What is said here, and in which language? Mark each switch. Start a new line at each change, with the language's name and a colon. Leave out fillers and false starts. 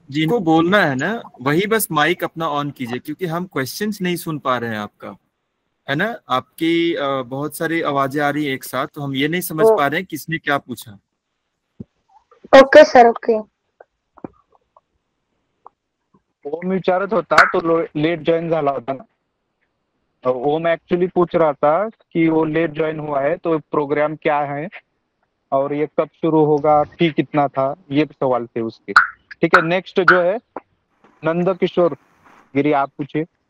Hindi: जिनको बोलना है ना वही बस माइक अपना ऑन कीजिए, क्योंकि हम क्वेश्चंस नहीं सुन पा रहे हैं आपका, है ना। आपकी बहुत सारी आवाजें आ रही है एक साथ, तो हम ये नहीं समझ पा रहे हैं किसने क्या पूछा.
English: Okay sir, okay.
Marathi: ओम विचारत होता, तो लेट ज्वाइन झाला होता ना.
Hindi: ओम एक्चुअली पूछ रहा था कि वो लेट ज्वाइन हुआ है तो प्रोग्राम क्या है और ये कब शुरू होगा, फी कितना था, ये सवाल थे उसके. ठीक है, नेक्स्ट जो है नंद किशोर गिरी, आप पूछिए.